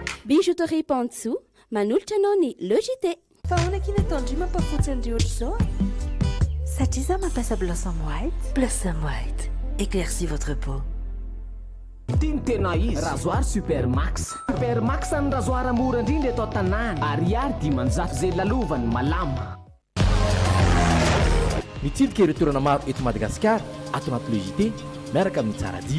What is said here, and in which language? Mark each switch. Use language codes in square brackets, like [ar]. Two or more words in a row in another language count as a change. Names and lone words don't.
[mg] Bijouterie Pantsou, manolotra anao ny logité. Fa ahoana kina tandry mampafotsy an'ireo ohatr'izao satria za mampiasa Blossom White. Blossom White, [fr] éclaircis votre peau. [mg] Tiany tena izy rasoir Supermax. Supermax ny rasoir mora indrindra eto an-tanàna. Ariary dimanjato zay lalovany malama. Mitsidika ireo toerana maro eto Madagasikara ato anaty logité miaraka amin'ny Tsaradi.